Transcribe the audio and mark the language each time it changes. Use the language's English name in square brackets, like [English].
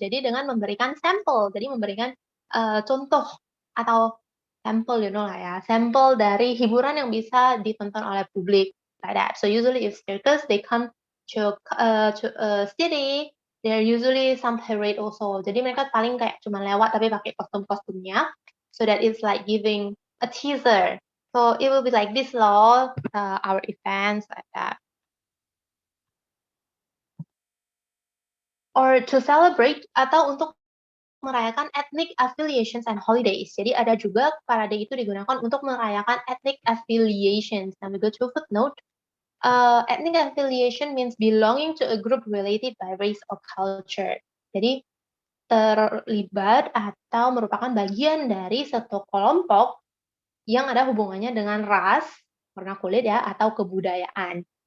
[Indonesian] Jadi dengan memberikan sampel, jadi memberikan contoh atau sampel, lah ya, sampel dari hiburan yang bisa ditonton oleh publik, [English] like that. So usually if circus, they come to a city, there usually some parade also. [Indonesian] Jadi mereka paling kayak cuma lewat tapi pakai kostum-kostumnya, [English] so that it's like giving a teaser. So it will be like this law, our events like that. Or to celebrate, [Indonesian] atau untuk merayakan [English] ethnic affiliations and holidays. [Indonesian] Jadi ada juga parade itu digunakan untuk merayakan ethnic affiliations. [English] Now we go to footnote. Ethnic affiliation means belonging to a group related by race or culture. [Indonesian] Jadi terlibat atau merupakan bagian dari satu kelompok yang ada hubungannya dengan ras, warna kulit ya, atau kebudayaan.